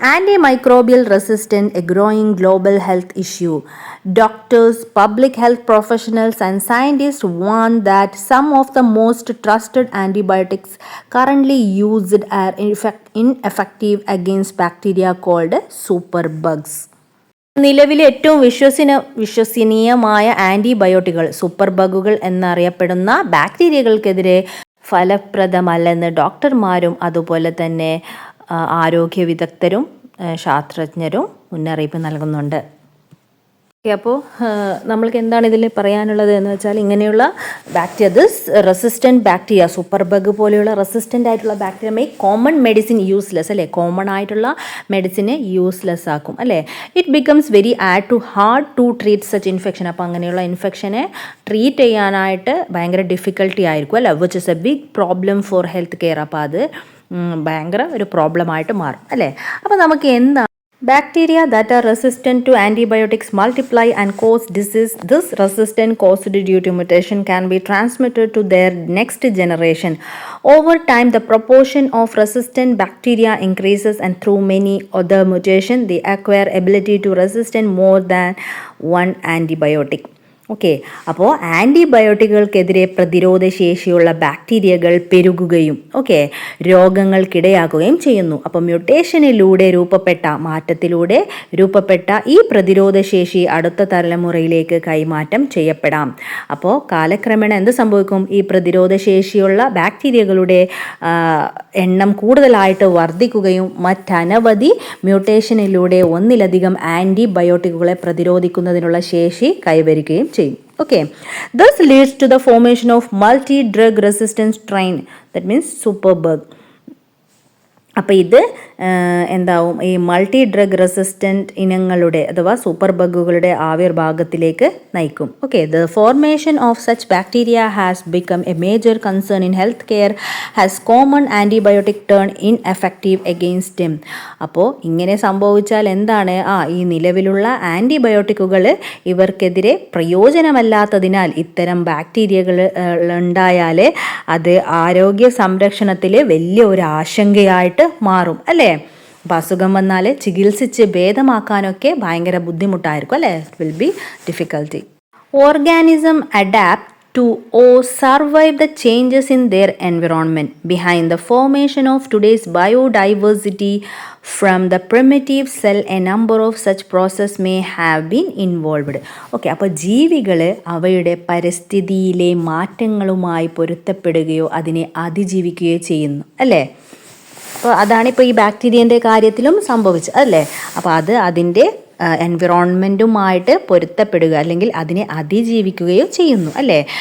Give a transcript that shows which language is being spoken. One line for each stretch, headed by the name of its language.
English: Antimicrobial resistant a growing global health issue. Doctors, public health professionals and scientists warn that some of the most trusted antibiotics currently used are ineffective against bacteria called superbugs.
Malayalam: നിലവിലെ ഏറ്റവും വിശ്വസനീയമായ ആൻറ്റിബയോട്ടിക്കുകൾ super ബഗുകൾ എന്നറിയപ്പെടുന്ന ബാക്ടീരിയകൾക്കെതിരെ ഫലപ്രദമല്ലെന്ന് ഡോക്ടർമാരും അതുപോലെ തന്നെ ആരോഗ്യ വിദഗ്ധരും ശാസ്ത്രജ്ഞരും മുന്നറിയിപ്പ് നൽകുന്നുണ്ട്. അപ്പോൾ നമ്മൾക്ക് എന്താണ് ഇതിൽ പറയാനുള്ളത് എന്ന് വെച്ചാൽ, ഇങ്ങനെയുള്ള റെസിസ്റ്റൻറ്റ് ബാക്ടീരിയ, സൂപ്പർ ബഗ് പോലെയുള്ള റെസിസ്റ്റൻ്റ് ആയിട്ടുള്ള bacteria
English: make common medicine useless,
Malayalam: അല്ലേ? കോമൺ ആയിട്ടുള്ള മെഡിസിനെ യൂസ്ലെസ് ആക്കും, അല്ലേ?
English: It becomes very hard to treat such infection.
Malayalam: അപ്പോൾ അങ്ങനെയുള്ള ഇൻഫെക്ഷനെ ട്രീറ്റ് ചെയ്യാനായിട്ട് ഭയങ്കര ഡിഫിക്കൽട്ടി ആയിരിക്കും, അല്ലേ?
English: Which is a big problem for health care.
Malayalam: അപ്പോൾ അത് ഭയങ്കര ഒരു പ്രോബ്ലമായിട്ട് മാറും, അല്ലേ? അപ്പോൾ നമുക്ക് എന്താണ്
English: Bacteria that are resistant to antibiotics multiply and cause disease. This resistance caused due to mutation can be transmitted to their next generation. Over time, the proportion of resistant bacteria increases, and through many other mutations, they acquire ability to resist more than one antibiotic.
Malayalam: Okay, അപ്പോൾ ആൻറ്റിബയോട്ടിക്കുകൾക്കെതിരെ പ്രതിരോധ ശേഷിയുള്ള ബാക്ടീരിയകൾ പെരുകുകയും രോഗങ്ങൾക്കിടയാക്കുകയും ചെയ്യുന്നു. അപ്പോൾ മ്യൂട്ടേഷനിലൂടെ മാറ്റത്തിലൂടെ രൂപപ്പെട്ട ഈ പ്രതിരോധ ശേഷി അടുത്ത തലമുറയിലേക്ക് കൈമാറ്റം ചെയ്യപ്പെടാം. അപ്പോൾ കാലക്രമേണ എന്ത് സംഭവിക്കും? ഈ പ്രതിരോധ ശേഷിയുള്ള ബാക്ടീരിയകളുടെ എണ്ണം കൂടുതലായിട്ട് വർദ്ധിക്കുകയും മറ്റനവധി മ്യൂട്ടേഷനിലൂടെ ഒന്നിലധികം ആൻറ്റിബയോട്ടിക്കുകളെ പ്രതിരോധിക്കുന്നതിനുള്ള ശേഷി കൈവരിക്കുകയും ചെയ്യും.
English: Okay, this leads to the formation of multi-drug resistant strain, that means superbug.
Malayalam: അപ്പോൾ ഇത് എന്താവും? ഈ മൾട്ടി ഡ്രഗ് റെസിസ്റ്റൻറ്റ് ഇനങ്ങളുടെ അഥവാ സൂപ്പർ ബഗുകളുടെ ആവിർഭാഗത്തിലേക്ക് നയിക്കും.
English: Okay, the formation of such bacteria has become a major concern in health care has common antibiotic turn ineffective against him.
Malayalam: അപ്പോൾ ഇങ്ങനെ സംഭവിച്ചാൽ എന്താണ്? ഈ നിലവിലുള്ള ആൻറ്റിബയോട്ടിക്കുകൾ ഇവർക്കെതിരെ പ്രയോജനമല്ലാത്തതിനാൽ ഇത്തരം ബാക്ടീരിയകൾ ഉണ്ടായാൽ അത് ആരോഗ്യ സംരക്ഷണത്തിൽ വലിയ ഒരു ആശങ്കയായിട്ട് മാറും, അല്ലേ? അപ്പോൾ അസുഖം വന്നാൽ ചികിത്സിച്ച് ഭേദമാക്കാനൊക്കെ ഭയങ്കര ബുദ്ധിമുട്ടായിരിക്കും, അല്ലേ?
English: It will be difficulty. Organism adapt to or survive the changes in their environment. Behind the formation of today's biodiversity from the primitive cell, a number of such processes may have been involved.
Malayalam: Okay, അപ്പോൾ ജീവികൾ അവയുടെ പരിസ്ഥിതിയിലെ മാറ്റങ്ങളുമായി പൊരുത്തപ്പെടുകയോ അതിനെ അതിജീവിക്കുകയോ ചെയ്യുന്നു, അല്ലേ? അപ്പോൾ അതാണിപ്പോൾ ഈ ബാക്ടീരിയൻ്റെ കാര്യത്തിലും സംഭവിച്ചത്, അല്ലേ? അപ്പോൾ അത് അതിൻ്റെ എൻവിറോൺമെൻറ്റുമായിട്ട് പൊരുത്തപ്പെടുക അല്ലെങ്കിൽ അതിനെ അതിജീവിക്കുകയോ ചെയ്യുന്നു, അല്ലേ?